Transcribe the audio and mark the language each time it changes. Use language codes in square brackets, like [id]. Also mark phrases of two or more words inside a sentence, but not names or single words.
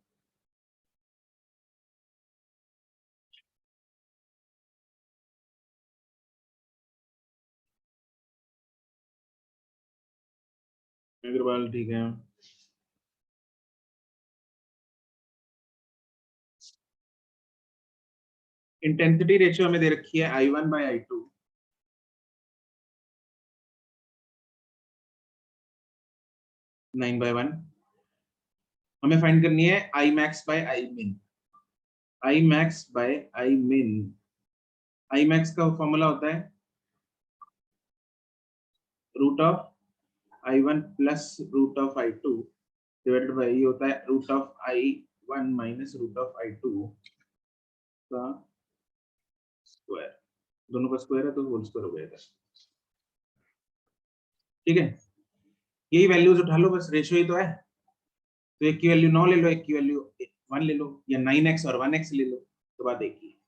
[hi] अग्रवाल ठीक है। [en] intensity ratio [hi] हमें दे रखी है I1/I2, [en] nine by one. [hi] हमें फाइंड करनी है [en] I max by I min। I max by I min, I max [hi] का फॉर्मूला होता है [en] root of I1 plus root of I2 divided by, [hi] ये होता है [en] root of I1 minus root of I2 [hi] का स्क्वायर। दोनों का स्क्वायर है तो [en] whole square [hi] हो गया। ठीक है, यही वैल्यूज उठा लो, बस रेशियो ही तो है। तो एक की वैल्यू 9 ले लो, एक की वैल्यू 1 ले लो, या 9x और 1x ले लो, तो बात एक ही है।